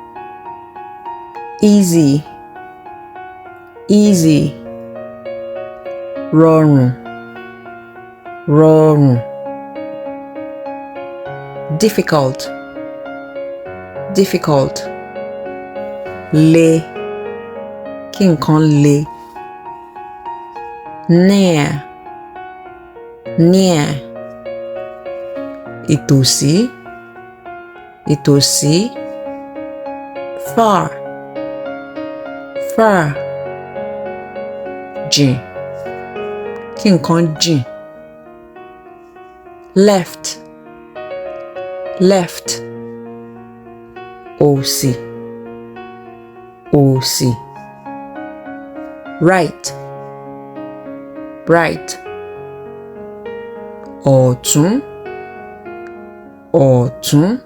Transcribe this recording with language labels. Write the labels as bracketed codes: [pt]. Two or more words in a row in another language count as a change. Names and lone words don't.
[en] Easy easy [yo] rọrùn rọrùn. [en] Difficult difficult [yo] le kí nǹkan le. [en] Near near [yo] ìtòsí ìtòsí. [en] Far far [yo] jìn kí nǹkan jìn. [en] Left left [yo] òsì òsì. [en] Right right [yo] ọ̀tún ọ̀tún.